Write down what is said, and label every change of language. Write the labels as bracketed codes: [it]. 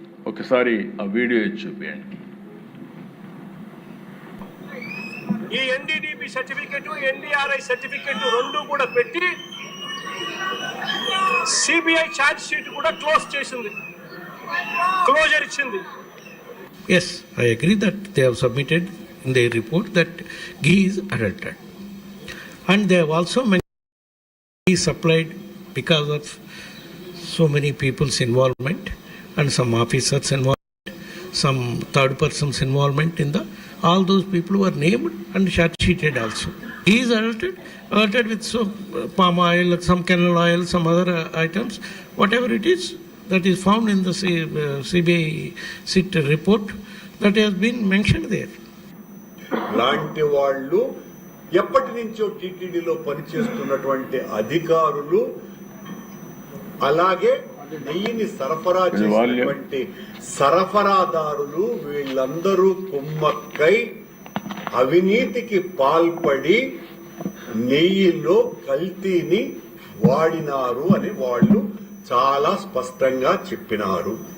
[te] ఒకసారి ఆ వీడియో చూపించండి. ఈ ఎన్డీడీబీ సర్టిఫికెట్, ఎన్డీఆర్ఐ సర్టిఫికెట్ రెండు కూడా పెట్టి సిబిఐ ఛార్జ్ షీట్ కూడా క్లోజర్ ఇచ్చింది. [en] Yes, I agree that they have submitted in their report that ghee is adulterated, and they have also mentioned ghee supplied because of so many people's involvement and some officers involvement, some third persons involvement in the. All those people were named and charge sheeted also. He is adulterated with palm oil, some canola oil, some other items, whatever it is that is found in the CBI SIT report that has been mentioned there. [te] లాంటి వాళ్ళు ఎప్పటి నుంచో టీటీడీలో పనిచేస్తున్నటువంటి అధికారులు, అలాగే నెయ్యిని సరఫరా చేసినటువంటి సరఫరాదారులు, వీళ్ళందరూ కుమ్మక్కై అవినీతికి పాల్పడి నెయ్యిలో కల్తీని వాడినారు అని వాళ్ళు చాలా స్పష్టంగా చెప్పినారు.